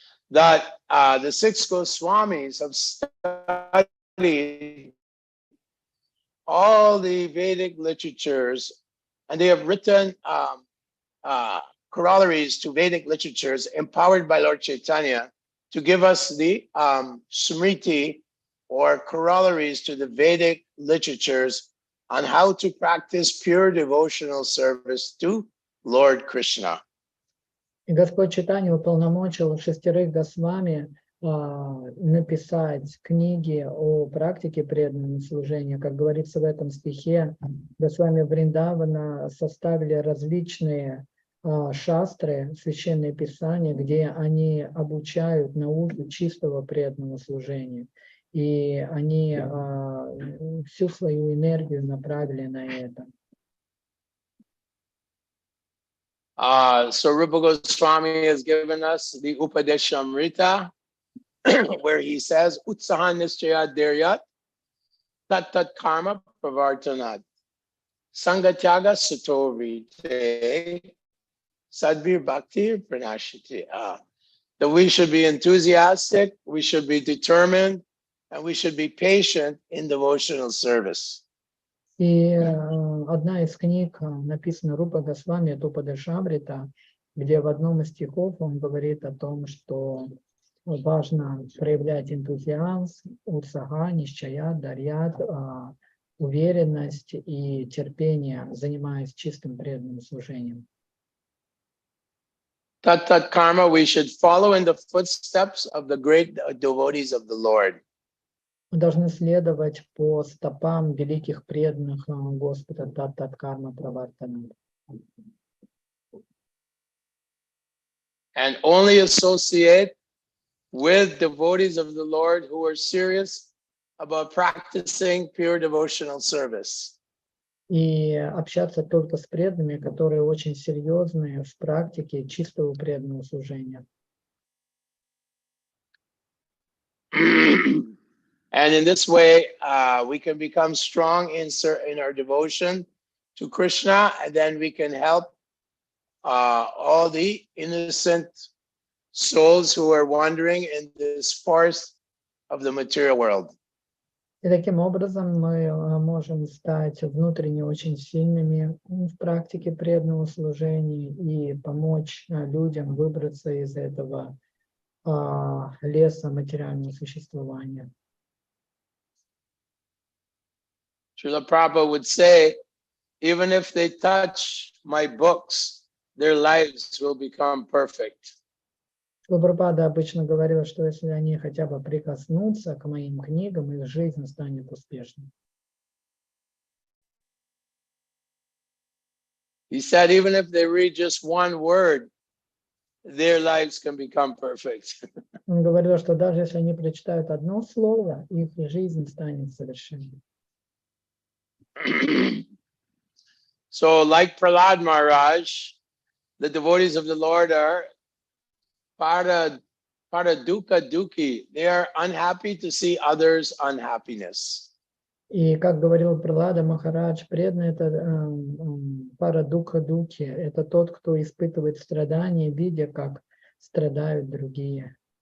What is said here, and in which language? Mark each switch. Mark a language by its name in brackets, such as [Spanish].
[English] That the 6 Goswamis have studied all the Vedic literatures, and they have written corollaries to Vedic literatures empowered by Lord Chaitanya to give us the smriti, or corollaries to the Vedic literatures on how to practice pure devotional service to Lord Krishna. [Russian] И Господь Чайтанья уполномочил 6 Госвами написать книги о практике преданного служения. Как говорится в этом стихе, Госвами Вриндавана составили различные шастры, священные писания, где они обучают науку чистого преданного служения. И они всю свою энергию направили на это. [English] So Rupa Goswami has given us the Upadeshamrita, where he says, [Sanskrit] Utsahan Nischaya Dhiryat, Tat Tat Karma Pravartanat, Sangatyaga Satovite, Sadvir Bhakti Pranashiti. [English] That we should be enthusiastic, we should be determined, and we should be patient in devotional service. [Russian] И одна из книг написана Рупа Госвами, это Упадешамрита, где в одном из стихов он говорит о том, что важно проявлять энтузиазм, утсаха, нищая, дарьят, уверенность и терпение, занимаясь чистым преданным служением. [English] Tat karma, we should follow in the footsteps of the great devotees of the Lord. [Russian] Мы должны следовать по стопам великих преданных Господа, тат карма правартана. [English] And only associate with devotees of the Lord who are serious about practicing pure devotional service. [Russian] и общаться только с преданными, которые очень серьезные в практике чистого преданного служения. [English] And in this way, we can become strong in our devotion to Krishna, and then we can help all the innocent souls who are wandering in this forest of the material world. [Russian] И таким образом мы можем стать внутренне очень сильными в практике преданного служения и помочь людям выбраться из этого леса материального существования. [English] Srila Prabhupada would say, even if they touch my books, their lives will become perfect. [Russian] Прабхупада обычно говорил, что если они хотя бы прикоснутся к моим книгам, их жизнь станет успешной. [English] He said, even if they read just one word, their lives can become perfect. [Russian] Он говорил, что даже если они прочитают одно слово, их жизнь станет совершенной. [English] So, like Prahlad Maharaj, the devotees of the Lord are para dukkha dukhi. They are unhappy to see others' unhappiness. [Russian] И как говорил Пралада Махарадж, преданный это пара духа духи, это тот, кто испытывает страдания, видя, как страдают другие.